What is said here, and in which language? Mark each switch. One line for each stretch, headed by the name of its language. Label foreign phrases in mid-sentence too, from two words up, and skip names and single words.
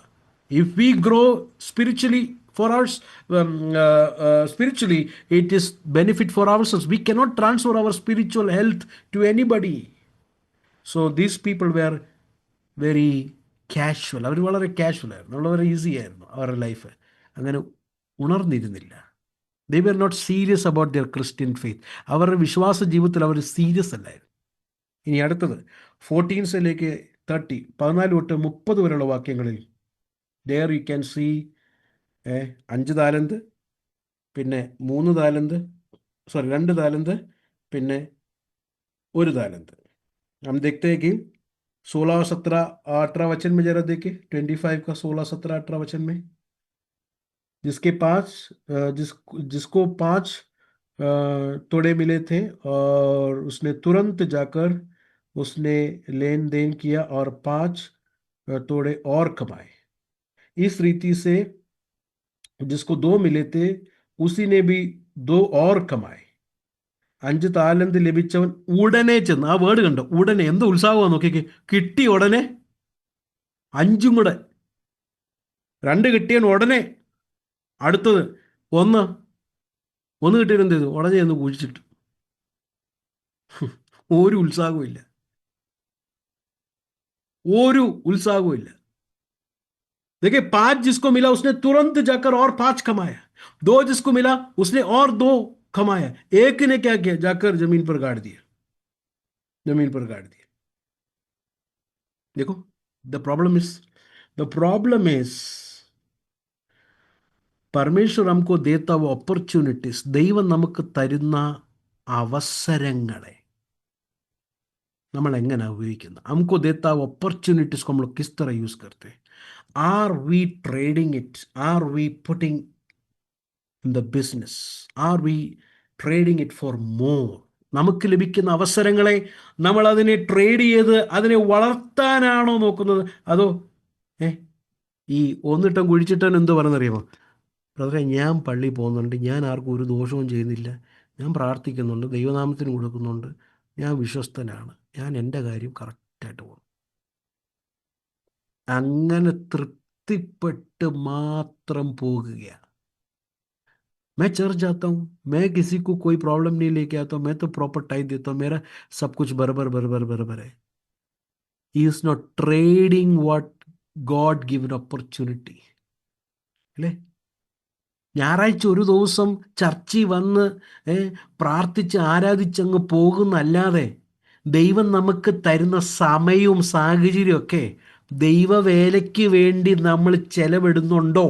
English: if we grow spiritually for us, spiritually it is benefit for ourselves. We cannot transfer our spiritual health to anybody. So these people were very casual.
Malayalam: അവർ വളരെ കാഷ്വൽ ആയിരുന്നു, വളരെ ഈസി ആയിരുന്നു അവരുടെ ലൈഫ്. അങ്ങനെ ഉണർന്നിരുന്നില്ല.
English: they were not serious about their Christian faith.
Malayalam: അവരുടെ വിശ്വാസ ജീവിതത്തിൽ അവർ സീരിയസ് അല്ലായിരുന്നു. ഇനി അടുത്തത് 14 30, 14 തൊട്ട് 30 വരെയുള്ള വാക്യങ്ങളിൽ
English: there you can see
Malayalam: 5 താലന്ത്, പിന്നെ 3 താലന്ത്, 2 താലന്ത്, പിന്നെ 1 താലന്ത്.
Hindi: हम देखते हैं कि 16, 17, 18 वचन में जरा देखिए. 25 का 16, 17, 18 वचन में, जिसको 5 तोड़े मिले थे और उसने तुरंत जाकर उसने लेन देन किया और 5 तोड़े और कमाए. इस रीति से जिसको 2 मिले थे उसी ने भी 2 और कमाए.
Malayalam: 5 താലന്ത് ലഭിച്ചവൻ ഉടനെ ചെന്ന്, ആ വേർഡ് കണ്ടോ, ഉടനെ. എന്ത് ഉത്സാഹമാണ് നോക്കിക്കേ, കിട്ടി ഉടനെ 5 കൂടെ. 2 കിട്ടിയവൻ ഉടനെ അടുത്തത് 1 കിട്ടിയവൻ എന്ത് ചെയ്തു? ഉടനെ ഒന്ന് കുഴിച്ചിട്ടു. ഒരു ഉത്സാഹവും ഇല്ല, ഒരു ഉത്സാഹവും ഇല്ല.
Hindi: देखिए 5 जिसको मिला उसने तुरंत जाकर और 5 कमाया. 2 जिसको मिला उसने और 2 कमाया. एक ने क्या किया? जाकर जमीन पर गाड़ दिया. देखो,
English: the problem is
Hindi: परमेश्वर हमको देता वो opportunities,
Malayalam: ദൈവം നമുക്ക് തരുന്ന അവസരങ്ങളെ നമ്മൾ എങ്ങനെ ഉപയോഗിക്കുന്നു?
Hindi: हमको देता वो opportunities को हम लोग किस तरह यूज करते हैं?
English: Are we trading it? Are we putting in the business? Are we trading it for more?
Malayalam: നമുക്ക് ലഭിക്കുന്ന അവസരങ്ങളെ നമ്മൾ അതിനെ ട്രേഡ് ചെയ്ത് അതിനെ വളർത്താനാണോ നോക്കുന്നത്? അതോ ഈ 1 കുഴിച്ചിട്ടാൻ എന്തോ പറയുന്നറിയാമോ? ബ്രദറെ, ഞാൻ പള്ളി പോകുന്നുണ്ട്, ഞാൻ ആർക്കും ഒരു ദോഷവും ചെയ്യുന്നില്ല, ഞാൻ പ്രാർത്ഥിക്കുന്നുണ്ട്, ദൈവനാമത്തിന് കൊടുക്കുന്നുണ്ട്, ഞാൻ വിശ്വസ്തനാണ്, ഞാൻ എൻ്റെ കാര്യം കറക്റ്റായിട്ട് പോകും. അങ്ങനെ തൃപ്തിപ്പെട്ട് മാത്രം പോകുകയാണ്. मैं चर्च जाता हूँ, मैं किसी को कोई प्रॉब्लम नहीं लेके आता हूँ, मैं तो
English: proper time
Malayalam: देता हूँ, मेरा सब कुछ बराबर बराबर बराबर है.
English: He is not trading what God given opportunity.
Malayalam: അല്ലേ? ഞായറാഴ്ച ഒരു ദിവസം ചർച്ചിൽ വന്ന് പ്രാർത്ഥിച്ച് ആരാധിച്ചങ്ങ് പോകുന്നല്ലാതെ ദൈവം നമുക്ക് തരുന്ന സമയവും സാഹചര്യവും ഒക്കെ ദൈവവേലയ്ക്ക് വേണ്ടി നമ്മൾ ചെലവിടുന്നുണ്ടോ?